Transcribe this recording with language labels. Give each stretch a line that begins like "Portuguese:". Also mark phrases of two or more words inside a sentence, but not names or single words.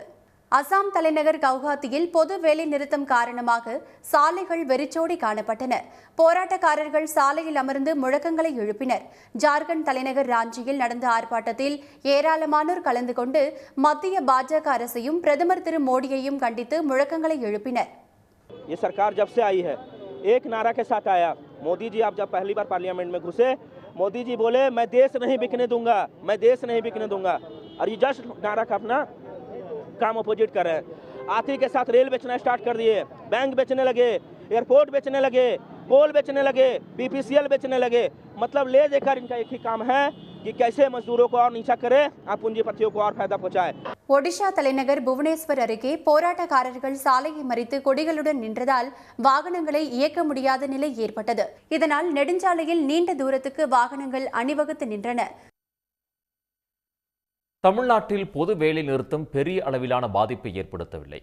Tamil: அசாம் தலைநகர் கவுஹாத்தியில் பொது வேலை நிறுத்தம் காரணமாக சாலைகள் வெறிச்சோடி காணப்பட்டன. போராட்டக்காரர்கள் சாலையில் அமர்ந்து முழக்கங்களை எழுப்பினர். ஜார்க்கண்ட் தலைநகர் ராஞ்சியில் நடந்த ஆர்ப்பாட்டத்தில் ஏராளமானோர் கலந்து கொண்டு மத்திய பாஜக அரசையும் பிரதமர் திரு மோடியையும் கண்டித்து முழக்கங்களை எழுப்பினர்.
Hindi: ये सरकार जब से आई है एक नारा के साथ आया। मोदी जी आप जब पहली बार पार्लियामेंट में घुसे, मोदी जी बोले मैं देश नहीं बिकने दूंगा, मैं देश नहीं बिकने दूंगा, और ये जस्ट नारा का अपना काम अपोजिट कर रहे हैं। आती के साथ रेल बेचना स्टार्ट कर दिए, बैंक बेचने लगे, एयरपोर्ट बेचने लगे, कोल बेचने लगे, BPCL बेचने लगे। मतलब ले देकर इनका एक ही काम है कि कैसे मजदूरों को और नीचा करे और पूंजीपतियों को और फायदा पहुंचाए।
Tamil: ஒடிஷா தலைநகர் புவனேஸ்வர் அருகே போராட்டக்காரர்கள் சாலையை மறித்து கொடிகளுடன் நின்றதால் வாகனங்களை இயக்க முடியாத நிலை ஏற்பட்டது. இதனால் நெடுஞ்சாலையில் நீண்ட தூரத்துக்கு வாகனங்கள் அணிவகுத்து நின்றன. தமிழ்நாட்டில் பொது வேலை நிறுத்தம் பெரிய அளவிலான பாதிப்பை ஏற்படுத்தவில்லை.